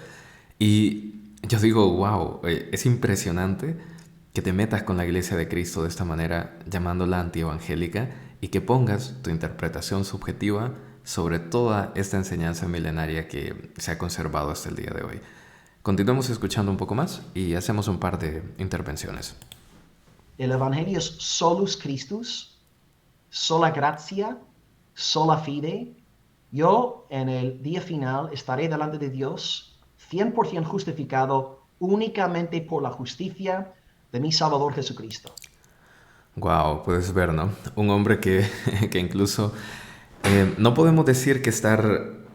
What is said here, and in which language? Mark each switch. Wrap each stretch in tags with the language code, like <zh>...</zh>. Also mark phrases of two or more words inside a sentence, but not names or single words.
<es>Y yo digo, wow, es impresionante que te metas con la iglesia de Cristo de esta manera, llamándola antievangélica, y que pongas tu interpretación subjetiva sobre toda esta enseñanza milenaria que se ha conservado hasta el día de hoy. Continuemos escuchando un poco más y hacemos un par de intervenciones. El Evangelio es</es> <la>solus Christus, sola gratia, sola fide.</la> <es>Yo en el día final estaré delante de Dios 100% justificado únicamente por la justicia de mi Salvador Jesucristo. Wow, puedes ver, ¿no? Un hombre que incluso no podemos decir que estar...</es>